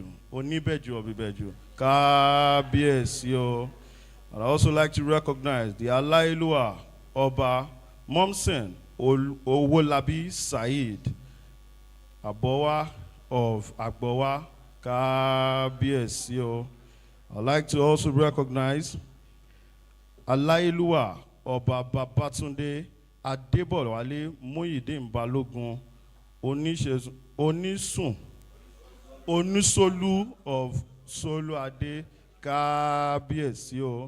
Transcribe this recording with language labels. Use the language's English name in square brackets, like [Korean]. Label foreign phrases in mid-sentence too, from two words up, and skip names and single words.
[Yoruba] Onibeju of Ibeju. Kabiesi o. [English] And I also like to recognize the Alailua Oba Momsen Owolabi Said, Abowa of Agbowa, [Yoruba] Kabiesi o. [English] I'd like to also recognize Alailua Oba Babatunde Adebolwale Muyideen Balogun Onisolu of Solu Ade, [Yoruba] Kabiesi o.